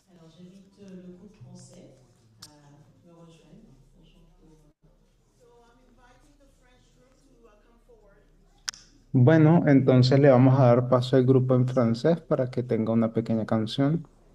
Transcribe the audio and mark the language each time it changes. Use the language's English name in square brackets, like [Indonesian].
[French] j'invite le groupe français à me rejoindre. [English] So I'm inviting the French group to come forward. [Spanish] Bueno, entonces le vamos a dar paso al grupo en francés para que tenga una pequeña canción.